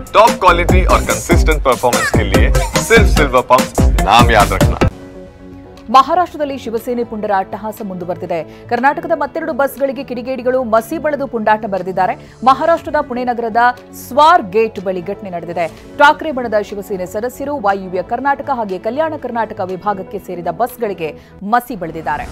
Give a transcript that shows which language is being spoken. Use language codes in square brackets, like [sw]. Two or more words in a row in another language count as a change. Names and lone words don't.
[en] top quality [hi] और [en] consistent performance [hi] के लिए सिर्फ सिल्वर पंप नाम याद रखना। [kn] ಮಹಾರಾಷ್ಟ್ರದಲ್ಲಿ ಶಿವಸೇನೆ ಪುಂಡರ ಅಟ್ಟಹಾಸ ಮುಂದುವರೆದಿದೆ. ಕರ್ನಾಟಕದ ಮತ್ತೆರಡು ಬಸ್ಗಳಿಗೆ ಕಿಡಿಗೇಡಿಗಳು ಮಸಿ ಬಳಿದು ಪುಂಡಾಟ ಬರೆದಿದ್ದಾರೆ. ಮಹಾರಾಷ್ಟ್ರದ ಪುಣೆ ನಗರದ ಸ್ವಾರ್ ಗೇಟ್ ಬಳಿ ಘಟನೆ ನಡೆದಿದೆ. ಠಾಕ್ರೆ ಬಣದ ಶಿವಸೇನೆ ಸದಸ್ಯರು ವಾಯುವ್ಯ ಕರ್ನಾಟಕ ಹಾಗೆ ಕಲ್ಯಾಣ ಕರ್ನಾಟಕ ವಿಭಾಗಕ್ಕೆ ಸೇರಿದ ಬಸ್ಗಳಿಗೆ ಮಸಿ ಬಳಿದಿದ್ದಾರೆ.